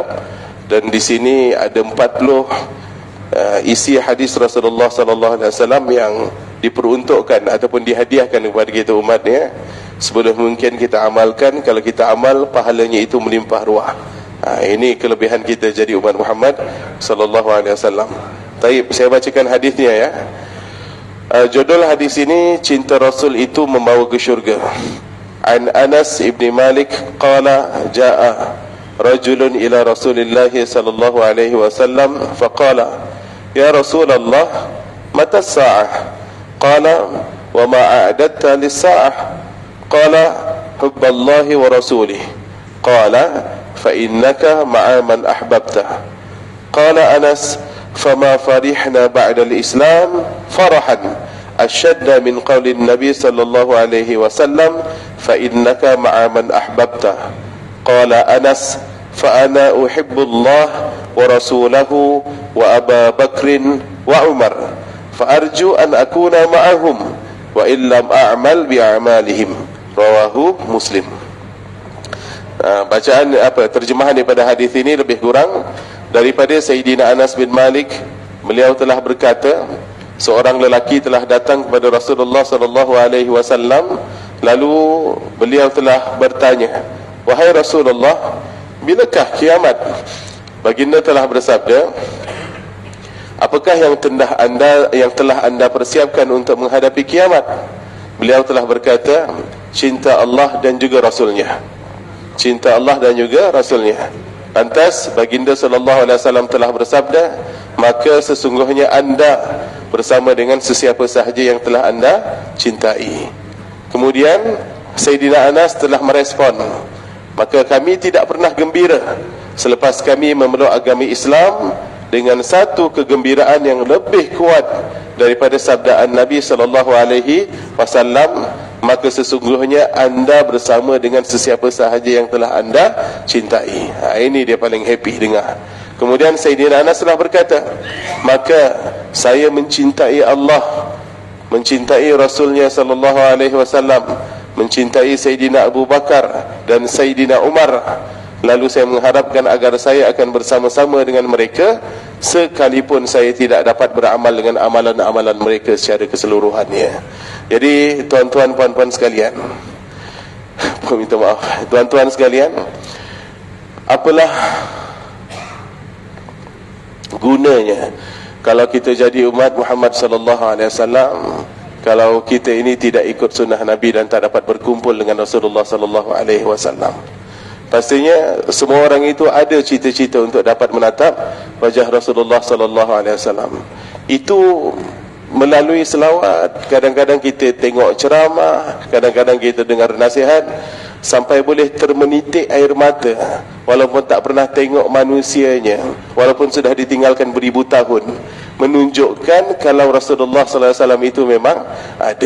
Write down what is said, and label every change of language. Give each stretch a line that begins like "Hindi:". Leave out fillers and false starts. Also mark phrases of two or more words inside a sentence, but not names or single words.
Malay: Dan di sini ada 40 isi hadis Rasulullah
Arabic: صلى الله عليه وسلم
Malay: yang diperuntukkan ataupun dihadiahkan kepada kita umatnya, sebelum mungkin kita amalkan. Kalau kita amal, pahalanya itu melimpah ruah. Ini kelebihan kita jadi umat Muhammad
Arabic: صلى الله عليه وسلم.
Malay: Baik, saya bacakan hadisnya ya. Judul hadis ini, cinta Rasul itu membawa ke syurga.
Arabic: عن أنس بن مالك قال جاء رجل إلى رسول الله صلى الله عليه وسلم فقال يا رسول الله متى الساعة قال وما أعددت للساعة قال حب الله ورسوله قال فإنك مع من أحببت قال أنس فما فرحنا بعد الإسلام فرحا أشد من قول النبي صلى الله عليه وسلم فإنك مع من أحببته قال أنس فأنا أحب الله ورسوله وأبا بكر وعمر فأرجو أن أكون معهم وإن لم أعمل بأعمالهم رواه مسلم.
Malay: Bacaan terjemahan daripada hadis ini lebih kurang daripada Sayyidina Anas bin Malik. Beliau telah berkata, seorang lelaki telah datang kepada Rasulullah
Arabic: صلى الله عليه وسلم,
Malay: lalu beliau telah bertanya, wahai Rasulullah, bilakah kiamat? Baginda telah bersabda, apakah yang telah anda persiapkan untuk menghadapi kiamat? Beliau telah berkata, cinta Allah dan juga Rasulnya. Cinta Allah dan juga Rasulnya. Lantas baginda
Arabic: صلى الله عليه وسلم
Malay: telah bersabda, maka sesungguhnya anda bersama dengan sesiapa sahaja yang telah anda cintai. Kemudian Sayyidina Anas telah merespon, maka kami tidak pernah gembira selepas kami memeluk agama Islam dengan satu kegembiraan yang lebih kuat daripada sabdaan Nabi
Arabic: صلى الله عليه وسلم,
Malay: maka sesungguhnya anda bersama dengan sesiapa sahaja yang telah anda cintai. Ini dia paling happy dengar. Kemudian Sayyidina Anas telah berkata, maka saya mencintai Allah, mencintai Rasulnya
Arabic: صلى الله عليه وسلم,
Malay: mencintai Sayyidina Abu Bakar dan Sayyidina Umar. Lalu saya mengharapkan agar saya akan bersama-sama dengan mereka, sekalipun saya tidak dapat beramal dengan amalan-amalan mereka secara keseluruhannya. Jadi tuan-tuan, puan-puan sekalian, minta maaf, tuan-tuan sekalian, apalah gunanya kalau kita jadi umat Muhammad
Arabic: صلى الله عليه وسلم
Malay: kalau kita ini tidak ikut sunnah Nabi dan tak dapat berkumpul dengan Rasulullah
Arabic: صلى الله عليه وسلم?
Malay: Pastinya semua orang itu ada cita-cita untuk dapat menatap wajah Rasulullah
Arabic: صلى الله عليه وسلم.
Malay: Itu melalui selawat, kadang-kadang kita tengok ceramah, kadang-kadang kita dengar nasihat, sampai boleh termenitik air mata walaupun tak pernah tengok manusianya, walaupun sudah ditinggalkan beribu tahun, menunjukkan kalau Rasulullah
Arabic: صلى الله عليه وسلم
Malay: itu memang ada.